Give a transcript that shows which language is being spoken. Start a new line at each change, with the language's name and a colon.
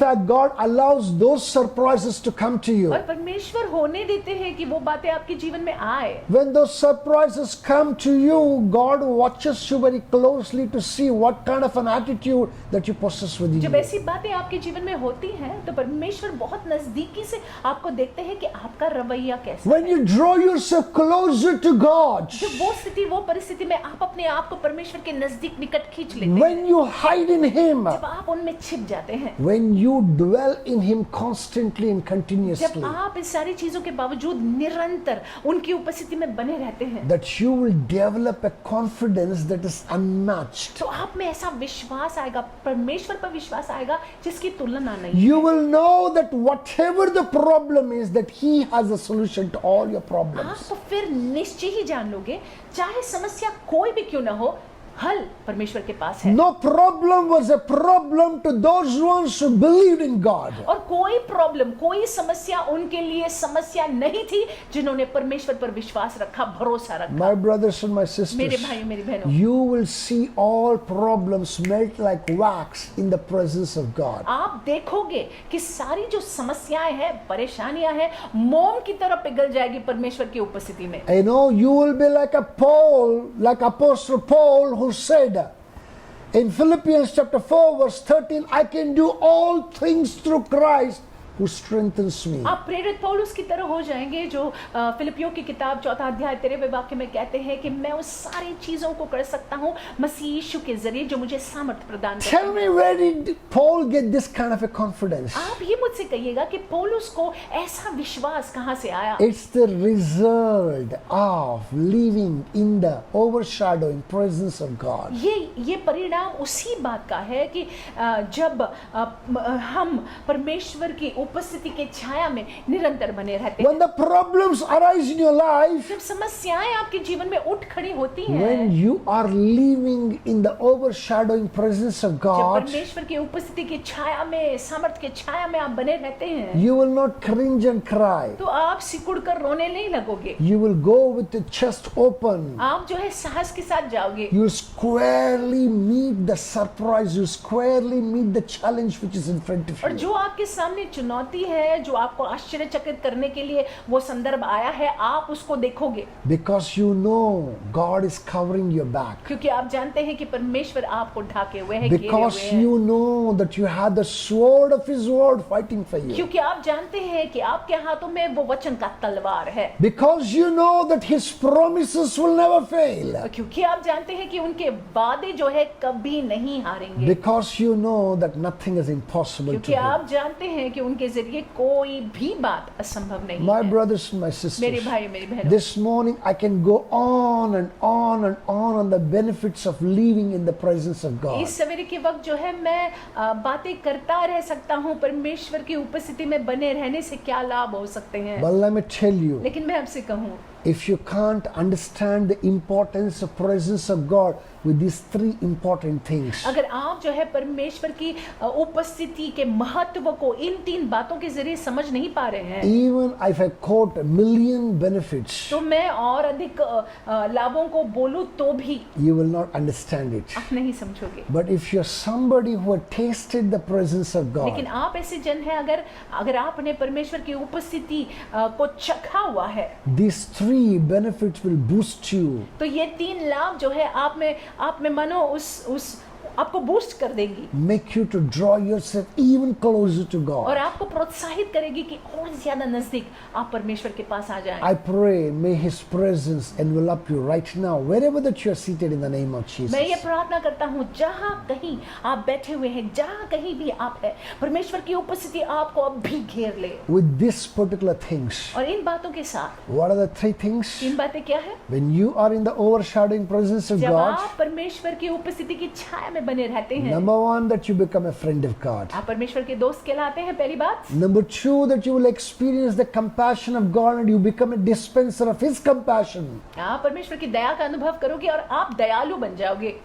English: fact, God allows those surprises to come to you.
Hindi: और परमेश्वर होने देते हैं कि वो बातें आपके जीवन में आए।
English: When those surprises come to you, God watches you very closely to see what kind of an attitude that you possess within
Hindi: जब
English: you.
Hindi: ऐसी बातें आपके जीवन में होती हैं तो परमेश्वर बहुत नजदीकी से आपको देखते हैं कि आपका रवैया कैसा
English: When
Hindi: है।
English: you draw yourself closer to God,
Hindi: जब वो स्थिति, वो परिस्थिति में आप अपने आप को परमेश्वर के नजदीक निकट खींच लेते हैं,
English: when you hide in Him,
Hindi: जब आप उनमें छिप जाते हैं,
English: when you dwell in Him constantly and
Hindi: जब
English: continuously,
Hindi: आप इस सारी चीजों के बावजूद निरंतर उनकी उपस्थिति में बने रहते हैं,
English: that you will develop a confidence that is unmatched.
Hindi: तो आप में ऐसा विश्वास आएगा, परमेश्वर पर विश्वास आएगा जिसकी तुलना नहीं।
English: You will know that whatever the problem is, that He has a solution to all your problems.
Hindi: आप फिर निश्चय ही जान लोगे, चाहे समस्या कोई भी क्यों ना हो, हल परमेश्वर के पास है।
English: No problem was a problem to those ones who believed in God.
Hindi: और कोई प्रॉब्लम, कोई समस्या उनके लिए समस्या नहीं थी जिन्होंने परमेश्वर पर विश्वास रखा, भरोसा रखा।
English: My brothers and my
Hindi: मेरे
English: sisters,
Hindi: भाइयों मेरी बहनों,
English: you will see all problems melt like wax in the presence of God.
Hindi: आप देखोगे कि सारी जो समस्याएं हैं, परेशानियां हैं, मोम की तरह पिघल जाएगी परमेश्वर की उपस्थिति में।
English: You know, you will be like a Paul, like Apostle Paul, who said in Philippians chapter 4 verse 13, I can do all things through Christ who strengthens me.
Hindi: आप प्रेरित पौलुस की तरह हो जाएंगे जो फिलिपियों की किताब 4 अध्याय 13वें वाक्य में कहते हैं कि मैं उस सारी चीजों को कर सकता हूं मसीह यीशु के जरिए जो मुझे सामर्थ्य प्रदान करता है।
English: Tell me, where did Paul get this kind of a confidence?
Hindi: आप ये मुझसे कहिएगा कि पौलुस को ऐसा विश्वास कहां से आया?
English: It's the result of living in the overshadowing presence of God.
Hindi: ये परिणाम उसी बात का है कि जब हम परमेश्वर की उपस्थिति के छाया में निरंतर बने रहते हैं।
English: When the problems arise in your life,
Hindi: जब समस्याएं आपके जीवन में उठ खड़ी होती हैं,
English: when you are living in the overshadowing presence of
Hindi: जब
English: God,
Hindi: परमेश्वर की उपस्थिति की छाया में, सामर्थ्य के छाया में आप बने रहते हैं,
English: you will not cringe and cry.
Hindi: तो आप सिकुड़ कर रोने नहीं लगोगे।
English: You will go with your chest open.
Hindi: आप जो है साहस के साथ जाओगे।
English: You squarely meet the surprise. You squarely meet the challenge which is in front of
Hindi: और
English: you.
Hindi: जो आपके सामने चुनौती है, जो आपको आश्चर्यचकित करने के लिए वो संदर्भ आया है, आप उसको देखोगे।
English: Because you know God is covering your back.
Hindi: क्योंकि आप जानते हैं कि परमेश्वर आपको ढाके हुए है, घेरे
English: Because
Hindi: हुए है।
English: you know that you have the sword of His word fighting for you.
Hindi: क्योंकि आप जानते हैं कि आपके हाथों में वो वचन का तलवार है।
English: Because you know that His promises will never fail.
Hindi: और क्योंकि आप जानते हैं कि उनके वादे जो है कभी नहीं हारेंगे।
English: Because you know that nothing is impossible
Hindi: क्योंकि
English: to Him.
Hindi: आप जानते हैं कि उनके जरिए कोई भी बात असंभव नहीं
English: My
Hindi: है।
English: brothers and my
Hindi: मेरे
English: sisters,
Hindi: भाई मेरी बहनों,
English: this morning I can go on and on and on the benefits of living in the presence of God.
Hindi: इस सवेरे के वक्त जो है मैं बातें करता रह सकता हूँ परमेश्वर की उपस्थिति में बने रहने से क्या लाभ हो सकते हैं।
English: But let me tell you,
Hindi: लेकिन मैं आपसे कहूँ,
English: if you can't understand the importance of presence of God with these 3 important things,
Hindi: अगर आप जो है परमेश्वर की उपस्थिति के महत्व को इन 3 बातों के जरिए समझ नहीं पा रहे हैं,
English: even if I quote a million benefits,
Hindi: तो मैं और अधिक लाभों को बोलूं तो भी
English: you will not understand it.
Hindi: आप नहीं समझोगे।
English: But if you're somebody who had tasted the presence of
Hindi: लेकिन
English: God,
Hindi: आप ऐसे जन हैं, अगर आपने परमेश्वर की उपस्थिति को चखा हुआ है,
English: these 3 benefits will boost you.
Hindi: तो ये 3 लाभ जो है आप में मानो उस आपको बूस्ट कर देगी,
English: Make you to draw yourself even closer to
Hindi: और
English: God.
Hindi: आपको प्रोत्साहित करेगी कि और ज्यादा नजदीक आप परमेश्वर के पास आ जाएं।
English: I pray, may His presence envelop you right now, wherever that you are seated, in the name of Jesus.
Hindi: मैं ये प्रार्थना करता हूँ, जहाँ कहीं आप बैठे हुए हैं, जहाँ कहीं भी आप हैं, परमेश्वर की उपस्थिति आपको अब भी घेर ले।
English: With these particular things,
Hindi: और इन बातों के साथ,
English: what are the 3 things?
Hindi: 3 बातें क्या है?
English: When you are in the overshadowing presence of
Hindi: जब
English: God,
Hindi: आप परमेश्वर की उपस्थिति की छाया में बने रहते हैं,
English: number 1, that you become a friend of God.
Hindi: आप परमेश्वर के दोस्त कहलाते हैं, पहली बात।
English: Number 2, that you will experience the compassion of God and you become a dispenser of His compassion.
Hindi: आप परमेश्वर की दया का अनुभव करोगे और आप दयालु बन जाओगे।